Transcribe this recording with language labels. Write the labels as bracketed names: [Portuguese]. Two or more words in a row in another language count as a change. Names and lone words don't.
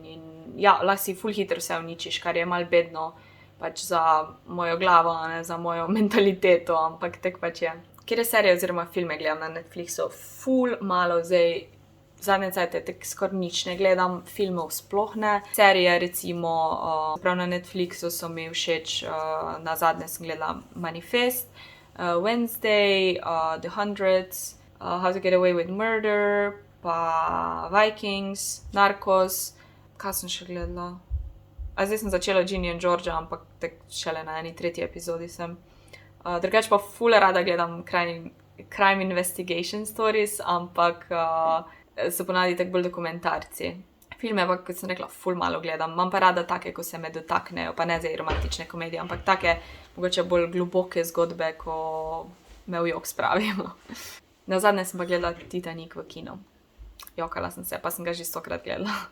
[Slovenian] In ja, lahko si ful hitro vse uničiš, kar je malo bedno pač za mojo glavo, a ne za mojo mentaliteto, ampak tak pač je. Kjer serije oziroma filme gledam na Netflixu? Ful malo zdaj. Zadnje cajte tako skoraj nič ne gledam, filmov sploh ne. Serije recimo, prav na Netflixu so mi všeč, nazadnje sem gledala Manifest, Wednesday, The Hundreds, How to Get Away with Murder, pa Vikings, Narcos, kaj sem še gledala? Zdaj sem začela Ginny and Georgia, ampak tak šele na eni tretji epizodi sem. Drugače pa ful rada gledam [English] crime investigation stories, [Slovenian] ampak so ponavadi tako bolj dokumentarci. Filme pa, kot sem rekla, ful malo gledam. Imam pa rada take, ko se me dotaknejo, pa ne zdaj romantične komedije, ampak take mogoče bolj globoke zgodbe, ko me v jok spravijo. Nazadnje sem pa gledala Titanic v kinu. Jokala sem se, pa sem ga že 100-krat gledala.